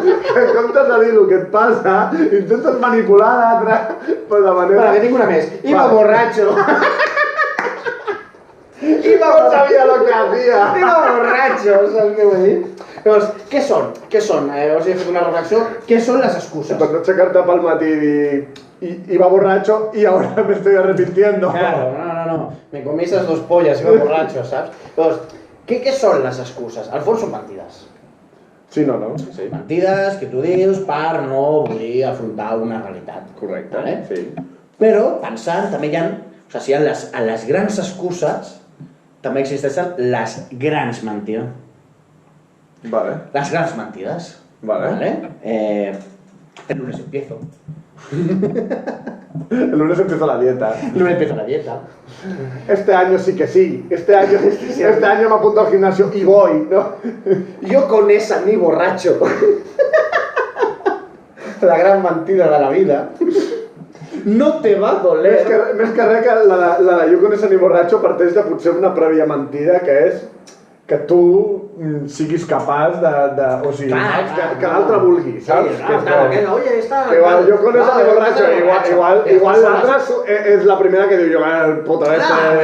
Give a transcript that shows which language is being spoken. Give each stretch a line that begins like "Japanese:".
Catalan: Que en comptes de dir el que et passa, intentes manipular l'altre per la manera... Espera, que tinc una més.
Spanish: Iba borracho. No sabia lo que hacía. Iba borracho,
Catalan: saps què vull dir? Llavors, què són? Llavors he fet una reflexió. Què són les excuses? Per no aixecar-te pel matí i dir...
Spanish: Iba borracho y ahora me estoy arrepintiendo. Claro, no. Me comí esas dos pollas, iba borracho, saps?
Catalan: Llavors, què són les excuses? Al fons són mentides. Sí, no? Sí. Mentides que tu dius per no voler afrontar una realitat. Correcte, vale? sí. Però, pensant, també hi ha... O sigui, a les grans excuses també existeixen les grans mentides. Vale. Les grans mentides. Vale.
Spanish: El lunes empiezo. El lunes empiezo la dieta. El lunes empiezo la dieta. Este año sí que sí. Este año me apunto al gimnasio y voy, ¿no? Yo con esa ni borracho.
Catalan: La gran mentida de la vida.
Spanish: No te va a doler.
Catalan: Més que res que la de jo
Spanish: con ese ni
Catalan: borratxo parteix de potser una prèvia mentida que és que tu siguis capaç de o sigui, que l'altre vulgui, saps?
Spanish: Oye, esta...
Catalan: Igual, jo
Spanish: con ese ni
Catalan: borratxo, igual l'altre és la primera que diu jo,
Spanish: el puto este...